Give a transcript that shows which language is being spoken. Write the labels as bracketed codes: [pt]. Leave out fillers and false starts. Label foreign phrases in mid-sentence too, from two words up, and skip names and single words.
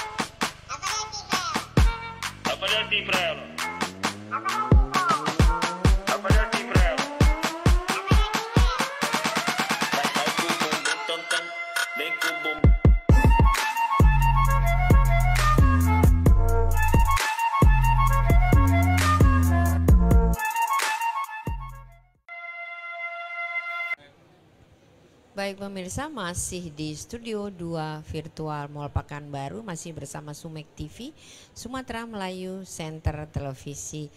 [pt] Vai fazer assim pra ela. Vai fazer assim pra ela. Vai com o bumbum tam tam, vem com o bumbum. [id] Baik pemirsa, masih di Studio 2 Virtual Mall Pekanbaru, masih bersama Sumek TV, Sumatera Melayu Center Televisi.